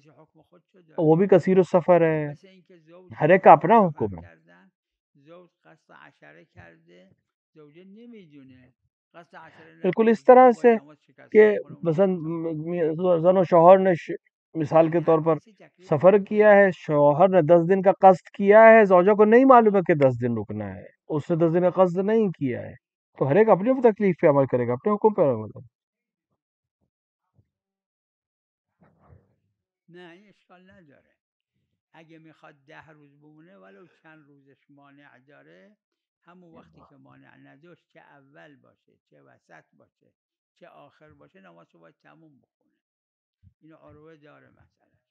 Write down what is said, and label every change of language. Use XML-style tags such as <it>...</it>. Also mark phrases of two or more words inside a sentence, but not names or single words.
<ur>وہ بھی کثیر السفر ہے, ہر ایک کا اپنا حکم ہے.</ur> <fa>قصد عشره کرده زوجه نمیدونه قصد عشره</fa> <ur>بالکل اس</ur> <fa>نکرده</fa> <ur>طرح</ur> <fa>اون</fa> <ur>سے</ur> <fa>باید نماز شکسته</fa> <ur>کہ</ur> <fa>بخونه اون</fa> <ur>مثلا نماز زن و شوہر نے مثال کے طور پر سفر کیا ہے، شوہر نے 10 دن کا قصد کیا ہے، زوجہ کو نہیں معلوم ہے کہ 10 دن رکنا ہے، اس نے 10 دن کا قصد نہیں کیا ہے، تو ہر ایک اپنی اپنی تکلیف پہ عمل کرے گا، اپنے حکم پہ عمل کرے گا.</ur> <fa>نه این اشکال نداره اگه میخواد 10 روز بمونه ولو چند روزش مانع داره همون وقتی که مانع نداشت چه اول باشه چه وسط باشه چه آخر باشه نماز رو باید تموم بخونه اینو عروه داره مسئله.</fa>